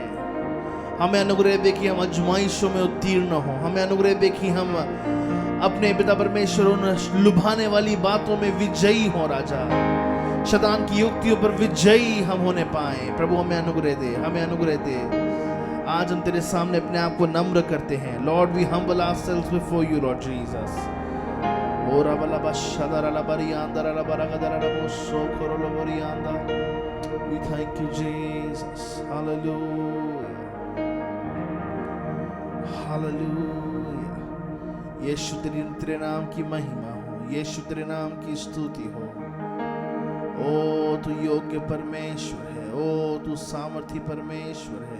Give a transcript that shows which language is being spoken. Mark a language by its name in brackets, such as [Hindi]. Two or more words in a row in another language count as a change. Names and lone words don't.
[Hindi] हमें अनुग्रह दे कि हम आजमाइशों में उत्तीर्ण हो, हमें अनुग्रह दे कि हम अपने पिता परमेश्वर उन लुभाने वाली बातों में विजयी हो राजा, शैतान की युक्तियों पर विजयी हम होने पाए। प्रभु हमें अनुग्रह दे, हमें अनुग्रह दे। आज हम तेरे सामने अपने आप को नम्र करते हैं। [English] Lord we humble ourselves before you Lord Jesus. ओरा बला बशदरा ला बरियांदा ला बरगदरा ला बोसो कोरोलो बरियांदा। We thank you Jesus. Hallelujah. Hallelujah. [Hindi] यीशु तेरे नाम की महिमा हो, यीशु तेरे नाम की स्तुति हो। ओ तू योग्य परमेश्वर है, ओ तू सामर्थी परमेश्वर है।